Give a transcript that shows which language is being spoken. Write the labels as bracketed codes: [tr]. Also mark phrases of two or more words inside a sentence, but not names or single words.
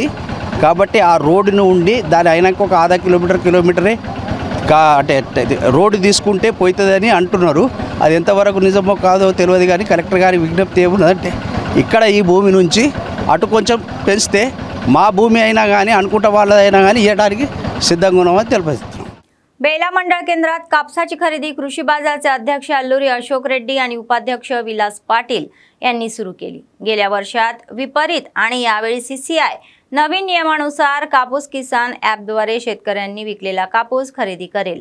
[te] కాబట్టి ఆ రోడ్డును ఉండి దాని అయినాక ఒక ½ కిలోమీటరే అంటే రోడ్డు తీసుకుంటే పోతుందని అంటున్నారు. అది ఎంతవరకు నిజమో కాదో తెలియదు కానీ కలెక్టర్ గారి విజ్ఞప్తి ఏమున్నదంటే ఇక్కడ ఈ భూమి నుంచి అటు కొంచెం పెంచితే మా భూమి అయినా కానీ అనుకుంటా వాళ్ళదైనా కానీ ఇవ్వడానికి सिद्धंगा ఉన్నామని తెలియజేస్తున్నాం. [mr] बेला मंडळ केंद्रात कापसाची खरेदी कृषी बाजारचे अध्यक्ष अल्लुरी अशोक रेड्डी आणि उपाध्यक्ष विलास पाटील यांनी सुरू केली. गेल्या वर्षात विपरीत आणि यावेळी सीसीआय नवीन नियमानुसार कापूस किसान ॲपद्वारे शेतकऱ्यांनी विकलेला कापूस खरेदी करेल.